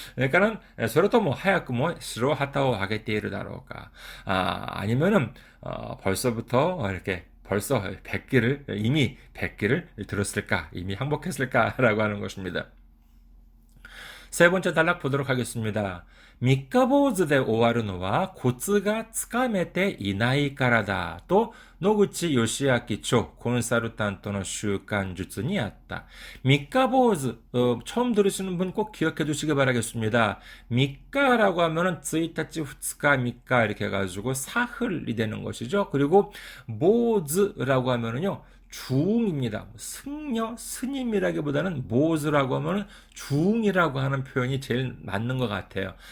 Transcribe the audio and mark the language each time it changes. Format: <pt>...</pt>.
<ko>그러니까는 서로도 뭐 하얗고 뭐</ko> <ja>시로하타오 아게테이르 다로우까</ja> <ko>아니면은 벌써부터 이렇게 벌써 이미 100기를 들었을까? 이미 항복했을까라고 하는 것입니다. 세 번째 단락 보도록 하겠습니다.</ko> <ja>三日坊主で終わるのはコツがつかめていないからだと野口義明著コンサルタントの習慣術にあった.</ja> <ko>三日坊主 처음 들으시는 분 꼭 기억해 두시기 바라겠습니다. 3日라고 하면은 1일, 2일, 3일 이렇게 해가지고 사흘이 되는 것이죠. 그리고 보즈라고 하면은요 중입니다. 승려, 스님이라기보다는 모즈라고 하면 중이라고 하는 표현이 제일 맞는 것 같아요.</ko>